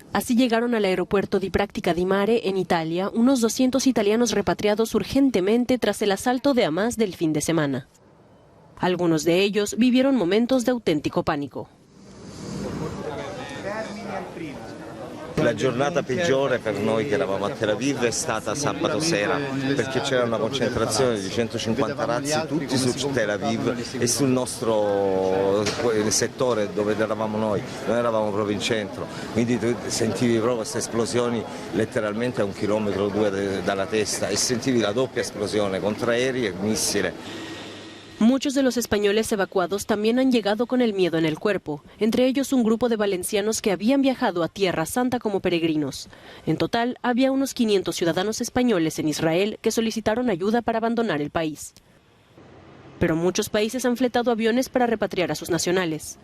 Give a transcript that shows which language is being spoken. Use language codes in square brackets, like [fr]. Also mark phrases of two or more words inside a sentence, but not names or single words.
[es] Así llegaron al aeropuerto di Pratica di Mare, en Italia, unos 200 italianos repatriados urgentemente tras el asalto de Hamás del fin de semana. Algunos de ellos vivieron momentos de auténtico pánico. [it] La giornata peggiore per noi che eravamo a Tel Aviv è stata sabato sera, perché c'era una concentrazione di 150 razzi tutti su Tel Aviv e sul nostro settore dove eravamo noi eravamo proprio in centro, quindi tu sentivi proprio queste esplosioni letteralmente a 1,2 chilometri dalla testa e sentivi la doppia esplosione contra aerei e missile. [es] Muchos de los españoles evacuados también han llegado con el miedo en el cuerpo, entre ellos un grupo de valencianos que habían viajado a Tierra Santa como peregrinos. En total, había unos 500 ciudadanos españoles en Israel que solicitaron ayuda para abandonar el país. Pero muchos países han fletado aviones para repatriar a sus nacionales.